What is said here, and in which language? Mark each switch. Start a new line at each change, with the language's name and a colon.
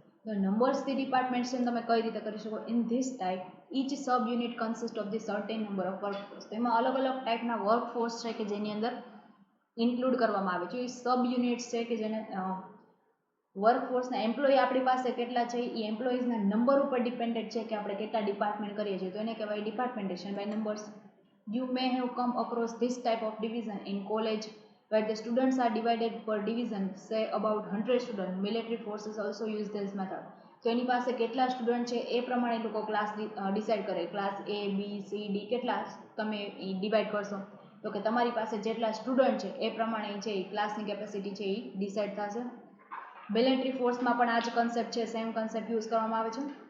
Gujarati: તો નંબર્સથી ડિપાર્ટમેન્ટેશન તમે કઈ રીતે કરી શકો?
English: In this type each sub unit consist of the certain number of workforce.
Gujarati: તો એમાં અલગ અલગ ટાઈપના વર્કફોર્સ છે કે જેની અંદર ઇન્ક્લુડ કરવામાં આવે છે. એ સબ યુનિટ્સ છે કે જેને વર્કફોર્સના એમ્પ્લોય આપણી પાસે કેટલા છે એ એમ્પ્લોઈઝના નંબર ઉપર ડિપેન્ડેડ છે કે આપણે કેટલા ડિપાર્ટમેન્ટ કરીએ છીએ, તો એને કહેવાય ડિપાર્ટમેન્ટેશન by numbers.
English: You may have come across this type of division in college where the students are divided per division, say about 100 students. Military forces also use this method.
Gujarati: તો એની પાસે કેટલા સ્ટુડન્ટ છે એ પ્રમાણે એ લોકો ક્લાસ ડિસાઇડ કરે, class A B C D કેટલા તમે divide કરશો તો કે તમારી પાસે જેટલા સ્ટુડન્ટ છે એ પ્રમાણે છે એ ક્લાસની કેપેસિટી છે એ ડિસાઇડ થશે. બેલેન્ટ્રી ફોર્સમાં પણ આ જ કન્સેપ્ટ છે, સેમ કન્સેપ્ટ યુઝ કરવામાં આવે છે.